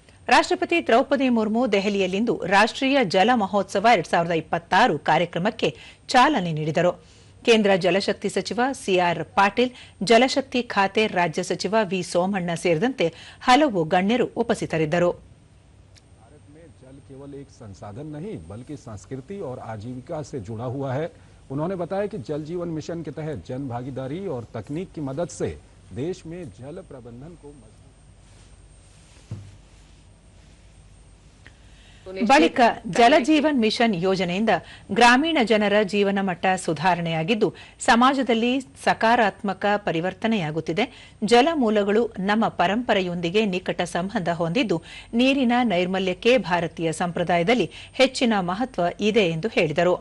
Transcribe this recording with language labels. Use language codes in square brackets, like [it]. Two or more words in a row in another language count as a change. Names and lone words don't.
[kn] ರಾಷ್ಟ್ರಪತಿ ದ್ರೌಪದಿ ಮುರ್ಮು ದೆಹಲಿಯಲ್ಲಿಂದು ರಾಷ್ಟ್ರೀಯ ಜಲ ಮಹೋತ್ಸವ 2026 ಕಾರ್ಯಕ್ರಮಕ್ಕೆ ಚಾಲನೆ ನೀಡಿದರು. ಕೇಂದ್ರ ಜಲಶಕ್ತಿ ಸಚಿವ ಸಿಆರ್ ಪಾಟೀಲ್, ಜಲಶಕ್ತಿ ಖಾತೆ ರಾಜ್ಯ ಸಚಿವ ವಿ ಸೋಮಣ್ಣ ಸೇರಿದಂತೆ ಹಲವು ಗಣ್ಯರು ಉಪಸ್ಥಿತರಿದ್ದರು. [hi] भारत में जल केवल एक संसाधन नहीं बल्कि संस्कृति और आजीविका से जुड़ा हुआ है। उन्होंने बताया कि जल जीवन मिशन के तहत जन भागीदारी और तकनीक की मदद से देश में जल प्रबंधन को [kn] ಬಳಿಕ ಜಲಜೀವನ್ ಮಿಷನ್ ಯೋಜನೆಯಿಂದ ಗ್ರಾಮೀಣ ಜನರ ಜೀವನ ಮಟ್ಟ ಸುಧಾರಣೆಯಾಗಿದ್ದು ಸಮಾಜದಲ್ಲಿ ಸಕಾರಾತ್ಮಕ ಪರಿವರ್ತನೆಯಾಗುತ್ತಿದೆ. ಜಲಮೂಲಗಳು ನಮ್ಮ ಪರಂಪರೆಯೊಂದಿಗೆ ನಿಕಟ ಸಂಬಂಧ ಹೊಂದಿದ್ದು ನೀರಿನ ನೈರ್ಮಲ್ಯಕ್ಕೆ ಭಾರತೀಯ ಸಂಪ್ರದಾಯದಲ್ಲಿ ಹೆಚ್ಚಿನ ಮಹತ್ವ ಇದೆ ಎಂದು ಹೇಳಿದರು.